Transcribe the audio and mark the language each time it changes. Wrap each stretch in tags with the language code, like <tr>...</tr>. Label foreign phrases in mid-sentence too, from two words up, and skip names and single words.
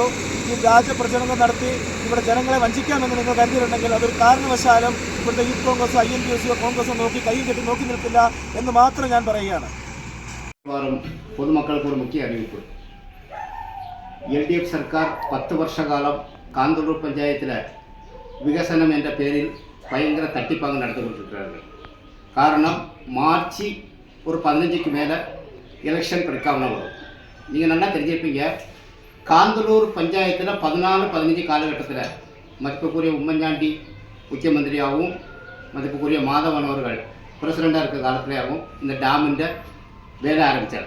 <ml>ഈ വ്യാജ പ്രചരണങ്ങൾ നടത്തി ഇവിടെ ജനങ്ങളെ വഞ്ചിക്കാമെന്ന് നിങ്ങൾ കരുതിയിട്ടുണ്ടെങ്കിൽ അതൊരു കാരണവശാലും ഇവിടുത്തെ യൂത്ത് കോൺഗ്രസ് INTUC കോൺഗ്രസ് നോക്കി കൈയും കെട്ടി നോക്കി നിൽക്കില്ല എന്ന് മാത്രം ഞാൻ പറയുകയാണ്. പൊതുമക്കൾക്ക് ഒരു മുഖ്യ അറിയിപ്പ്. LDF സർക്കാർ 10 വർഷകാലം കാന്തല്ലൂർ പഞ്ചായത്തിലെ വികസനം എன்ற പേരിൽ ഭയങ്കര തട്ടിപ്പാങ് നടത്തിക്കൊണ്ടിരിക്കുകയാണ്.</ml> <ta>കാരണം மார்ச் ஒரு 15க்கு மேலே எலெக்ஷன் கிடைக்காம வரும். நீங்கள் நல்லா தெரிஞ்சிருப்பீங்க, காந்தல்லூர் பஞ்சாயத்தில் 14-15 காலகட்டத்தில் மதிப்புக்குரிய உம்மன்சாண்டி முக்கியமந்திரியாகவும் மதிப்புக்குரிய மாதவன் அவர்கள் பிரசிடெண்ட்டாக இருக்கிற காலத்திலேயாகவும் இந்த டேமிൻ്റെ வேலை ஆரம்பித்தார்.</ta>